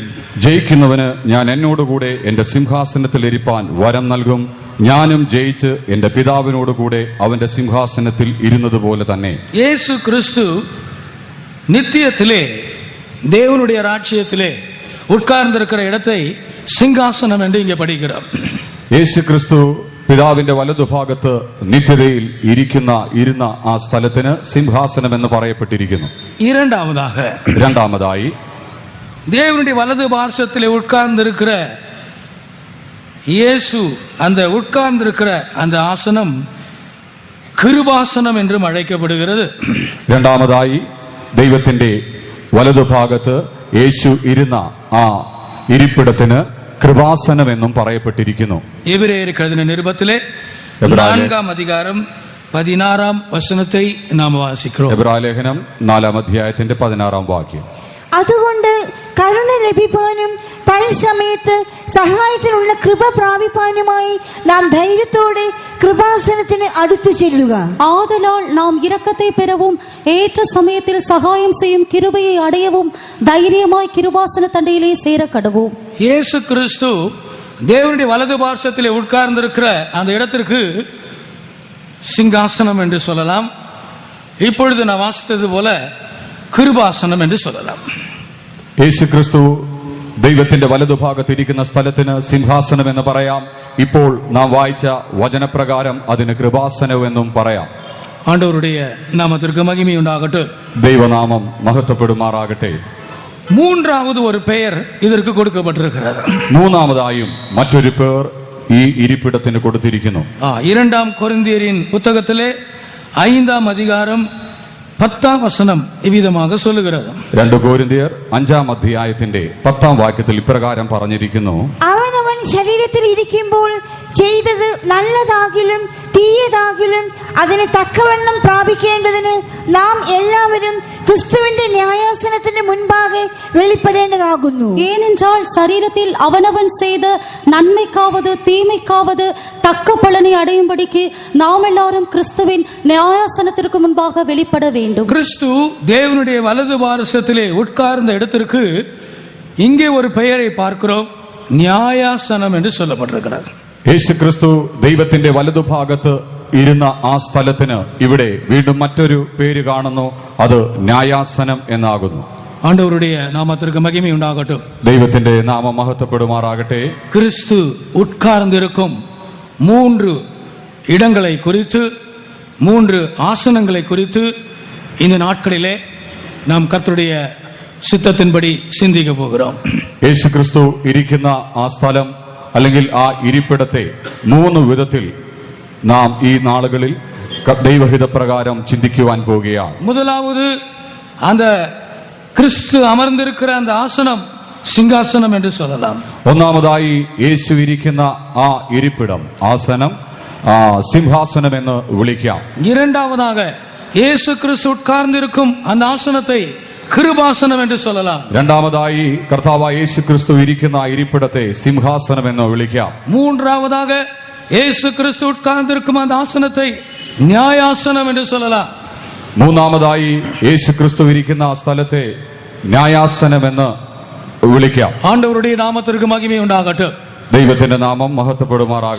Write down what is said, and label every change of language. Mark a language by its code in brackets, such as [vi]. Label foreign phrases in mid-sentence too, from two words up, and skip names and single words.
[ml] ജയിക്കുന്നവന് ഞാൻ എന്നോടുകൂടെ എന്റെ സിംഹാസനത്തിൽ ഇരിപ്പാൻ വരം നൽകും. ഞാനും ജയിച്ച് എന്റെ പിതാവിനോട് കൂടെ അവന്റെ സിംഹാസനത്തിൽ ഇരുന്നത് പോലെ തന്നെ. [ta] இயேசு கிறிஸ்து நித்தியத்திலே தேவனுடைய ராஜ்யத்திலே உட்கார்ந்திருக்கிற இடத்தை சிங்காசனம் என்று இங்கே படிக்கிறோம். [ml] യേശു ക്രിസ്തു പിതാവിന്റെ വലതുഭാഗത്ത് നിത്യതയിൽ ഇരുന്ന ആ സ്ഥലത്തിന് സിംഹാസനം എന്ന് പറയപ്പെട്ടിരിക്കുന്നു. രണ്ടാമതായി [ta] தேவனுடைய வலது பார்சத்திலே உட்கார்ந்திருக்கிற இயேசு அந்த உட்கார்ந்திருக்கிற அந்த ஆசனம் கிருபாசனம் என்றும் அழைக்கப்படுகிறது. [ml] രണ്ടാമതായി ദൈവത്തിന്റെ വലതുഭാഗത്ത് യേശു ഇരുന്ന ആ ഇരിപ്പിടത്തിന് കൃപാസനം എന്നും പറയപ്പെട്ടിരിക്കുന്നു. [ta] எபிரேயர்க்கு எழுதின நிருபத்திலே 4ஆம் அதிகாரம் 16ஆம் வசனத்தை நாம் വാസിக்கிறோம். [ml] എബ്രായ ലേഖനം 4-ാം അധ്യായത്തിന്റെ 16-ാം വാക്യം. അതുകൊണ്ട് കരുണ ലഭിപ്പാനും തൽസമയത്ത് സഹായത്തിനുള്ള കൃപ പ്രാപിപ്പാനുമായി നാം ധൈര്യത്തോടെ കൃപാസനത്തിന് അടുത്തു ചെല്ലുക. [ta] ஆதலால் நாம் இரக்கத்தை பெறவும் ஏற்ற சமயத்தில் சகாயம் செய்யும் கிருபையை அடையவும் தைரியமாய் கிருபாசன தண்டையிலே சேர கடவோம். இயேசு கிறிஸ்து தேவனுடைய வலது பார்சத்திலே உட்கார்ந்திருக்கிற அந்த இடத்திற்கு சிங்காசனம் என்று சொல்லலாம். இப்பொழுது நான் வாசித்தது போல கிருபாசனம் என்று சொல்லலாம். [ml] യേശു ക്രിസ്തു ദൈവത്തിന്റെ വലതുഭാഗത്തിരിക്കുന്ന സ്ഥലത്തിന് സിംഹാസനം എന്ന് പറയാം. ഇപ്പോൾ നാം വായിച്ച വചനപ്രകാരം അതിന് കൃപാസനം എന്നും പറയാം. [ta] ஆண்டவருடைய நாமத்திற்கு மகிமை உண்டாகட்டும். [ml] ദൈവനാമം മഹത്വപ്പെടുമാറാകട്ടെ. [ta] மூன்றாவது ஒரு பெயர் இதற்கு கொடுக்கப்பட்டிருக்கிறது. [ml] മൂന്നാമതായും മറ്റൊരു പേർ ഈ ഇരിപ്പിടത്തിന് കൊടുത്തിരിക്കുന്നു. [ta] 2 கொரிந்தியரின் புத்தகத்திலே 5ஆம் அதிகாரம் 10ஆம் வசனம் இவ்விதமாக சொல்லுகிறது. [ml] 2 കൊരിന്ത്യർ 5ആം അധ്യായത്തിന്റെ 10ആം വാക്യത്തിൽ ഇപ്രകാരം പറഞ്ഞിരിക്കുന്നു: അവനവൻ ശരീരത്തിൽ ഇരിക്കുമ്പോൾ ചെയ്തത് നല്ലതാകിലും തീയതാകിലും അതിന് തക്കവണ്ണം പ്രാപിക്കേണ്ടതിന് നാം എല്ലാവരും ക്രിസ്തുവിന്റെ ന്യായാസനത്തിന് മുൻപാകെ വെളിപ്പെടേണ്ടതാകുന്നു. [ta] ஏனென்றால் சரீரத்தில் அவனவன் செய்த நன்மைக்காவது தீமைக்காவது தக்க பலனை அடையும்படிக்கு நாம் எல்லாரும் கிறிஸ்துவின் நியாயாசனத்திற்கு முன்பாக வெளிப்பட வேண்டும். கிறிஸ்து தேவனுடைய வலது பாரசத்திலே உட்கார்ந்த இடத்திற்கு இங்கே ஒரு பெயரை பார்க்கிறோம், நியாயாசனம் என்று சொல்லப்பட்டிருக்கிறது. [ml] യേശു ക്രിസ്തു ദൈവത്തിന്റെ വലതുഭാഗത്ത് ഇരുന്ന ആ സ്ഥലത്തിന് ഇവിടെ വീണ്ടും മറ്റൊരു പേര് കാണുന്നു, അത് ന്യായാസനം എന്നാകുന്നു. [ta] ஆண்டவருடைய நாமத்திற்கு மகிமை உண்டாகட்டும். [ml] ദൈവത്തിന്റെ നാമം മഹത്വപ്പെടുമാറാകട്ടെ. [ta] கிறிஸ்து உட்கார்ந்திருக்கும் 3 இடங்களை குறித்து 3 ஆசனங்களை குறித்து இந்த நாட்களிலே நாம் கர்த்தருடைய சித்தத்தின்படி சிந்திக்க போகிறோம். [ml] യേശു ക്രിസ്തു ഇരിക്കുന്ന ആ സ്ഥലം അല്ലെങ്കിൽ ആ ഇരിപ്പിടത്തെ 3 വിധത്തിൽ നാം ഈ നാളുകളിൽ ദൈവഹിതപ്രകാരം ചിന്തിക്കുവാൻ പോവുകയാണ്. [ta] முதலாவது அந்த கிறிஸ்து அமர்ந்திருக்கிற அந்த ஆசனம் சிங்காசனம் என்று சொல்லலாம். [ml] ഒന്നാമതായി യേശു ഇരിക്കുന്ന ആ ഇരിപ്പിടം ആസനം സിംഹാസനം എന്ന് വിളിക്കാം. [ta] இரண்டாவதாக இயேசு கிறிஸ்து உட்கார்ந்திருக்கும் அந்த ஆசனத்தை கிருபாசனம் என்று சொல்லலாம். [ml] രണ്ടാമതായി കർത്താവായ യേശു ക്രിസ്തു ഇരിക്കുന്ന ആ ഇരിപ്പിടത്തെ സിംഹാസനം എന്ന് വിളിക്കാം. [ta] மூன்றாவதாக இயேசு கிறிஸ்து உட்கார்ந்திருக்கும் அந்த ஆசனத்தை நியாயாசனம் என்று சொல்லலாம். [ml] മൂന്നാമതായി യേശു ക്രിസ്തു ഇരിക്കുന്ന ആ സ്ഥലത്തെ ന്യായാസനം എന്ന് വിളിക്കാം. [ta] ஆண்டவருடைய நாமத்திற்கு மகிமை உண்டாகட்டும். [ml] ദൈവത്തിന്റെ നാമം മഹത്വപ്പെടുമാറാകട്ടെ.